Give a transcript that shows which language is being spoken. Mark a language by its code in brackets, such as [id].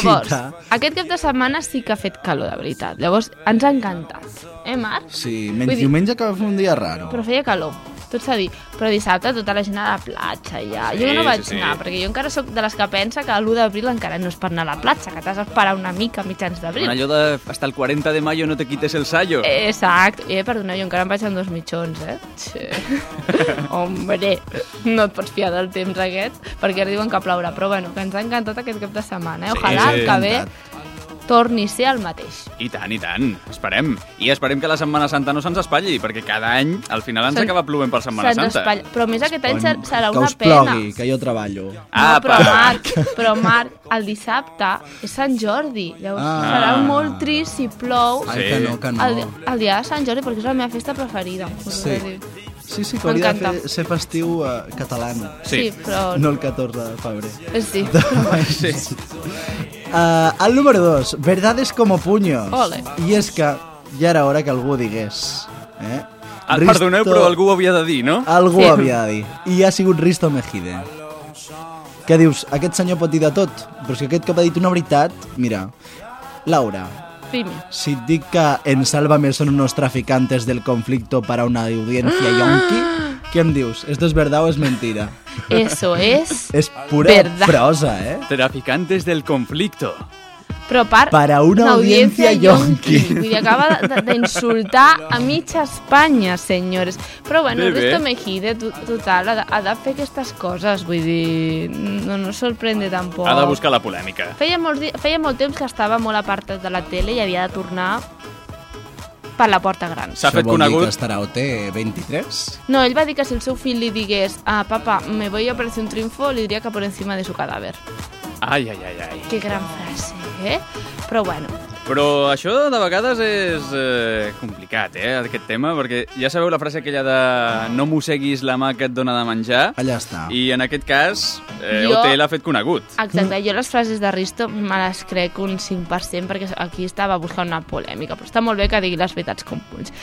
[ca] Llavors, aquest cap de setmana sí que ha fet calor, de veritat. Llavors, ens ha encantat. Marc? Sí, menys vull diumenge dir, que va fer un dia raro. Però feia calor. Tot s'ha dit. Però dissabte tota la gent a la platja, ja. Sí, jo no vaig sí. anar, perquè jo encara sóc de les que pensa que l'1 d'abril encara no és per anar a la platja, que t'has d'esperar una mica a mitjans d'abril. Allò de [es] hasta el 40 de mayo no te quites el sallo. [ca] Exacte. Perdona, jo encara em vaig amb dos mitjons, eh? Sí. Hombre, no et pots fiar del temps aquest, perquè ara diuen que plourà. Però bueno, que ens ha encantat aquest cap de setmana, eh? Ojalà sí, el que ve torni a ser el mateix. I tant, i tant. Esperem. I esperem que la Setmana Santa no se'ns espatlli, perquè cada any al final ens acaba plovent per Setmana Santa. Se'ns espatlli. Però més aquest any serà una pena. Que us plogui, que jo treballo. Ah, però Marc, el dissabte és Sant Jordi. Llavors serà molt trist si plou. Ai, que no, que no. El dia de Sant Jordi, perquè és la meva festa preferida. Sí. Sí, sí, que hauria de fer, ser festiu català, no? Sí, però... No el 14 de febrer. Sí. Sí. [es] El número 2, verdades como puños. Ole. [ca] I és que ja era hora que algú digués. Perdoneu, però algú ho havia de dir, no? Algú ho havia de dir. I ha sigut Risto Mejide. Què dius? Aquest senyor pot dir de tot, però si aquest cop ha dit una veritat, mira, Laura... Si et dic que en Sálvame són uns [es] traficantes [ca] del conflicte per a una audiència yonqui, què em dius? [es] ¿Esto es verdad o es mentira? Eso es [ca] És pura [es] verdad. [ca] Prosa, eh? [es] Traficantes del conflicte. [ca] Però per [es] para una audiència yonqui. [ca] Vull dir, acaba d'insultar a mitja Espanya, senyores. Però bueno, Risto Mejide, total, ha de fer aquestes coses, vull dir, no sorprèn de tampoc. Ha de buscar la polèmica. Feia molt temps que estava molt apartat de la tele i havia de tornar per la porta gran. S'ha fet conegut. Que estarà OT 23? No, ell va dir que si el seu fill li digués papa, [es] me voy a aparecer un triunfo, [ca] li diria que [es] por encima de su cadáver. [ca] Ai, ai, ai, ai. Que gran frase, eh? Però bueno. Però això de vegades és complicat, eh, aquest tema, perquè ja sabeu la frase aquella de no mosseguis la mà que et dona de menjar. Allà està. I en aquest cas, OT l'ha fet conegut. Exacte, jo les frases de Risto me les crec un 5%, perquè aquí estava buscant una polèmica, però està molt bé que digui les veritats com vulguis.